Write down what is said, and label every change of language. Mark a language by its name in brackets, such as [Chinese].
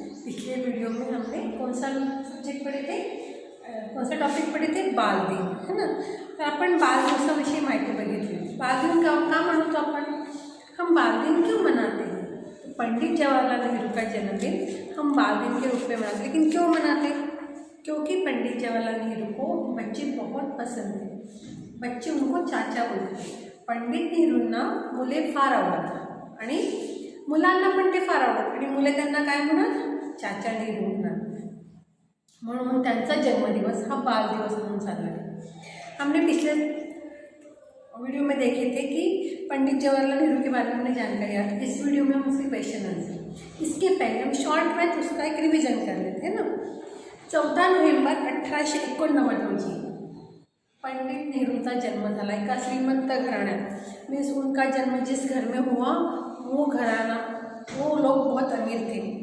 [Hindi] पिछले वीडियो में हमने कौन सा सब्जेक्ट पढ़े थे, कौन सा टॉपिक पढ़े थे, बाल दिन है ना। [Marathi] तर आपण बाल दिवसाविषयी माहिती बघितली। बाल दिन का मनवतो आपण, [Hindi] हम बाल दिन क्यों मनाते हैं? तो पंडित जवाहरलाल नेहरू का जन्मदिन हम बाल दिन के रूप में मनाते हैं। लेकिन क्यों मनाते? क्योंकि पंडित जवाहरलाल नेहरू को बच्चे बहुत पसंद थे, बच्चे उनको चाचा बोलते। [Marathi] पंडित नेहरूंना मुले फार आवडतात आणि मुलांना पण ते फार आवडतात आणि मुले त्यांना काय म्हणतात, चाचा नेहरू म्हणतात। म्हणून त्यांचा जन्मदिवस हा बाल दिवस म्हणून साजरा करतात। [Hindi] हमने पिछले वीडियो में देखे थे कि पंडित जवाहरलाल नेहरू के बारे में हमने जानकारी आई। इस वीडियो में हम उसके क्वेश्चन आंसर, इसके पहले हम शॉर्ट में उसका एक रिविजन कर लेते हैं ना। [Marathi] 14 नोव्हेंबर 1889 रोजी पंडित नेहरूंचा जन्म झाला एका श्रीमंत घराण्यात। [Hindi] मीन्स उनका जन्म जिस घर में हुआ वो घराना, वो लोग बहुत अमीर थे।